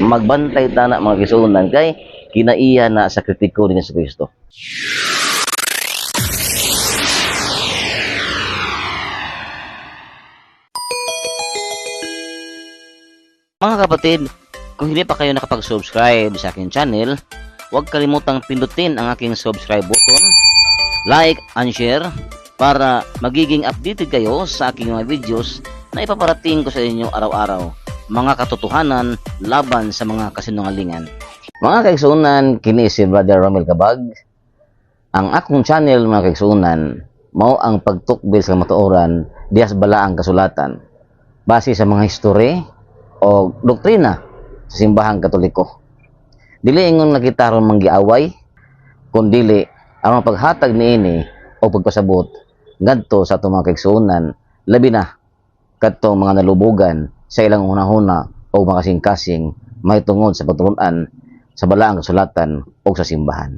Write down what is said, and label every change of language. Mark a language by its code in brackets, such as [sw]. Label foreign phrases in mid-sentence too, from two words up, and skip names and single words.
[ceb] magbantay ta na mga kaigsuonan kay kinaiya na sa kritiko ni Kristo. [tl] Mga kapatid, kung hindi pa kayo nakapag-subscribe sa aking channel, huwag kalimutang pindutin ang aking [en] subscribe button, like and share [tl] para magiging updated kayo sa aking mga videos na ipaparating ko sa inyo araw-araw, mga katotohanan laban sa mga kasinungalingan. [ceb] Mga kaigsuonan, kini si Brother Romel Cabag. Ang akong channel, mga kaigsuonan, mao ang pagtukbil sa matuoran dias balaang kasulatan base sa mga history o doktrina sa simbahang Katoliko. Dili ingon nakita ron manggiaway, kundili ang paghatag niini o pagpasabot ngadto sa atong mga kaigsuonan, labi na kadtong mga nalubugan sa ilang hunahuna o mga kasing-kasing may tungod sa pagtulunan sa balaang kasulatan o sa simbahan.